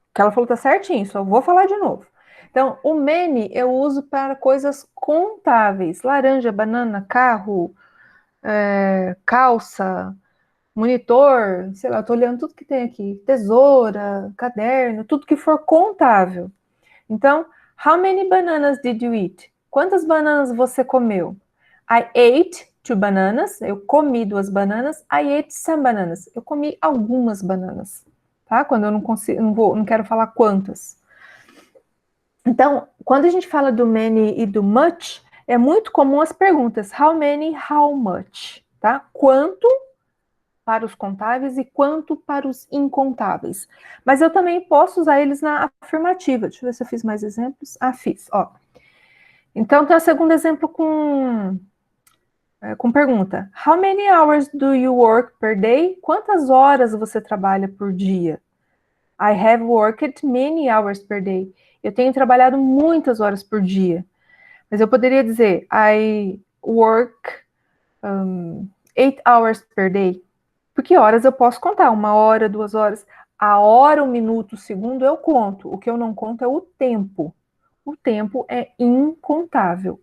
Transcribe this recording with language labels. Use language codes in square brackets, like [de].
[pt] O que ela falou tá certinho, só vou falar de novo. Então, o many eu uso para coisas contáveis. Laranja, banana, carro, calça, monitor, sei lá, eu tô olhando tudo que tem aqui. Tesoura, caderno, tudo que for contável. [en] Então, how many bananas did you eat? [pt] Quantas bananas você comeu? [en] I ate 2 bananas. [pt] Eu comi 2 bananas. [en] I ate some bananas. [pt] Eu comi algumas bananas. Tá? Quando eu não consigo, não quero falar quantas. Então, quando a gente fala do many e do much, é muito comum as perguntas how many, how much, tá? Quanto para os contáveis e quanto para os incontáveis. Mas eu também posso usar eles na afirmativa. Deixa eu ver se eu fiz mais exemplos. Ah, fiz, ó. Então, tem o segundo exemplo com pergunta. [en] How many hours do you work per day? [pt] Quantas horas você trabalha por dia? [en] I have worked many hours per day. [pt] Eu tenho trabalhado muitas horas por dia. Mas eu poderia dizer, [en] I work 8 hours per day. [pt] Por que horas eu posso contar? 1 hora, 2 horas. A hora, o minuto, o segundo eu conto. O que eu não conto é o tempo. O tempo é incontável.